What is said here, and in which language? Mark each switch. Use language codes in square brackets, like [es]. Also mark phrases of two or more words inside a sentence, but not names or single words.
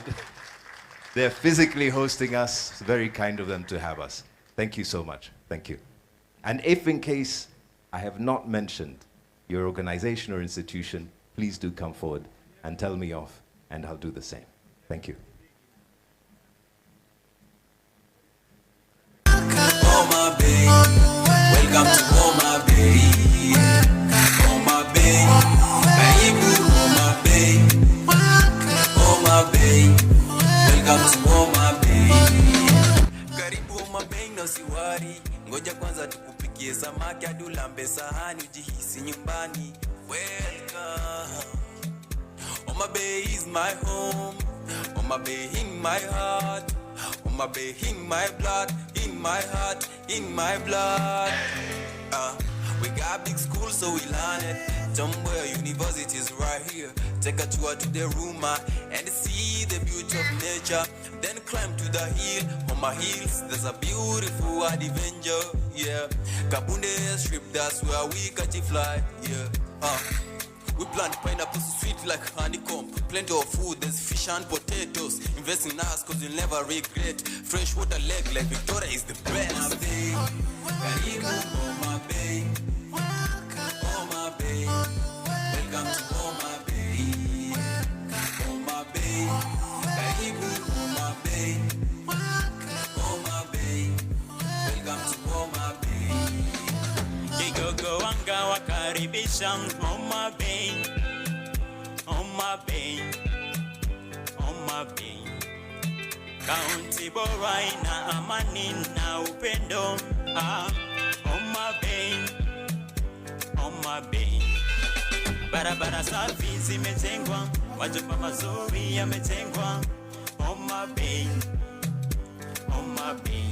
[en] They're physically hosting us. It's very kind of them to have us. Thank you so much. Thank you. And if in case I have not mentioned your organization or institution, please do come forward and tell me off, and I'll do the same. Thank you. Homa Bay, welcome to Homa Bay. [sw] Homa Bay, karibu Homa Bay. [en] Homa Bay, welcome to Homa Bay. [sw] Karibu Homa Bay, no siwai. wari, ngoja kwanza tukupikie samaki hadi ulambe sahani ujihisi nyumbani. [en] Welcome. Homa Bay is my home. Homa Bay in my heart. Homa Bay in my blood, in my heart, in my blood. We got big schools so we learn it. Somewhere universities right here. Take a tour to the Ruma and see the beauty of nature. Then climb to the hill. On my hills there's a beautiful adventure. Yeah, Kabunde strip, that's where we catch a fly. Yeah, we plant pineapples sweet like honeycomb. Plenty of food, there's fish and potatoes. Invest in us cause you'll never regret. Fresh water lake like Victoria is the best. Homa Bay, Karibu Homa Bay. Homa Bay, welcome to Homa Bay. [sw] Homa Bay, Karibu Homa Bay. [en] Homa Bay, welcome to Homa Bay. [sw] Kigogo wanga wakaribisha Homa Bay. Homa Bay, Homa Bay. Kaunti bora ina amani na upendo. Homa Bay, Homa Bay. Barabara safi zimejengwa, majumba mazuri yamejengwa. Homa Bay, Homa Bay.